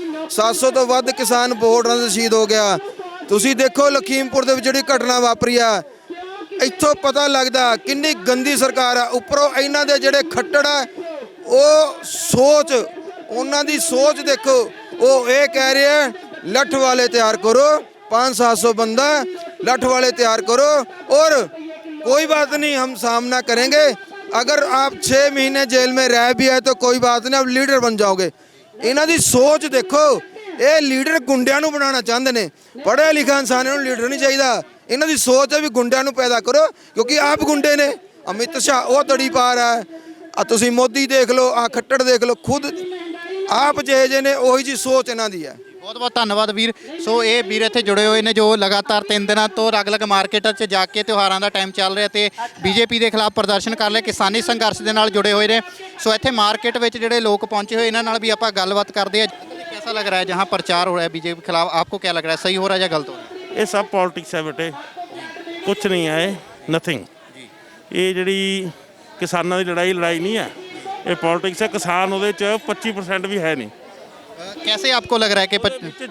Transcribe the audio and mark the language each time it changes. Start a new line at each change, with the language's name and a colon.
Punjabi: 700 ਤੋਂ ਵੱਧ ਕਿਸਾਨ ਬਾਰਡਰਾਂ 'ਤੇ ਸ਼ਹੀਦ ਹੋ ਗਿਆ। ਤੁਸੀਂ ਦੇਖੋ ਲਖੀਮਪੁਰ ਦੇ ਵਿੱਚ ਜਿਹੜੀ ਘਟਨਾ ਵਾਪਰੀ ਆ, ਇੱਥੋਂ ਪਤਾ ਲੱਗਦਾ ਕਿੰਨੀ ਗੰਦੀ ਸਰਕਾਰ ਆ। ਉੱਪਰੋਂ ਇਹਨਾਂ ਦੇ ਜਿਹੜੇ ਖੱਟੜ ਆ ਉਹ ਸੋਚ, ਉਹਨਾਂ ਦੀ ਸੋਚ ਦੇਖੋ, ਉਹ ਇਹ ਕਹਿ ਰਹੇ ਆ ਲੱਠ ਵਾਲੇ ਤਿਆਰ ਕਰੋ,
Hindi: 500-700 बंदा लठ वाले तैयार करो और कोई बात नहीं, हम सामना करेंगे। अगर आप 6 महीने जेल में रह भी है तो कोई बात नहीं, आप लीडर बन जाओगे।
Punjabi: इन्हां दी सोच देखो ਇਹ ਲੀਡਰ ਗੁੰਡਿਆਂ ਨੂੰ ਬਣਾਉਣਾ ਚਾਹੁੰਦੇ ਨੇ। ਪੜ੍ਹਿਆ ਲਿਖਿਆ ਇਨਸਾਨਾਂ ਨੂੰ ਲੀਡਰ ਨਹੀਂ ਚਾਹੀਦਾ। ਇਹਨਾਂ ਦੀ ਸੋਚ ਹੈ ਵੀ ਗੁੰਡਿਆਂ ਨੂੰ ਪੈਦਾ ਕਰੋ, ਕਿਉਂਕਿ ਆਪ ਗੁੰਡੇ ਨੇ। ਅਮਿਤ ਸ਼ਾਹ ਉਹ ਤੜੀ ਪਾਰ ਹੈ, ਆ ਤੁਸੀਂ ਮੋਦੀ ਦੇਖ ਲਓ, ਆ ਖੱਟੜ ਦੇਖ ਲਓ, ਖੁਦ ਆਪ ਜਿਹੇ ਨੇ ਉਹੀ ਜੀ ਸੋਚ ਇਹਨਾਂ ਦੀ ਹੈ। ਬਹੁਤ ਬਹੁਤ ਧੰਨਵਾਦ ਵੀਰ। ਸੋ ਇਹ ਵੀਰ ਇੱਥੇ ਜੁੜੇ ਹੋਏ ਨੇ ਜੋ ਲਗਾਤਾਰ 3 ਦਿਨਾਂ ਤੋਂ ਅਲੱਗ-ਅਲੱਗ ਮਾਰਕੀਟਾਂ 'ਚ ਜਾ ਕੇ ਤਿਉਹਾਰਾਂ ਦਾ ਟਾਈਮ ਚੱਲ ਰਿਹਾ ਤੇ ਬੀਜੇਪੀ ਦੇ ਖਿਲਾਫ ਪ੍ਰਦਰਸ਼ਨ ਕਰ ਰਹੇ, ਕਿਸਾਨੀ ਸੰਘਰਸ਼ ਦੇ ਨਾਲ ਜੁੜੇ ਹੋਏ ਨੇ। ਸੋ ਇੱਥੇ ਮਾਰਕੀਟ ਵਿੱਚ ਜਿਹੜੇ ਲੋਕ ਪਹੁੰਚੇ ਹੋਏ ਇਹਨਾਂ ਨਾਲ ਵੀ ਆਪਾਂ ਗੱਲਬਾਤ ਕਰਦੇ ਆ।
Hindi: कैसा लग रहा है जहाँ प्रचार हो रहा है बीजेपी के खिलाफ, आपको क्या लग रहा है, सही हो रहा है या गलत हो रहा है? ये सब पॉलिटिक्स है बेटे, कुछ नहीं है, नथिंग। ये जी किसानों की लड़ाई नहीं है, ये पॉलिटिक्स है। किसान वो 25% भी है नहीं। कैसे आपको लग रहा है कि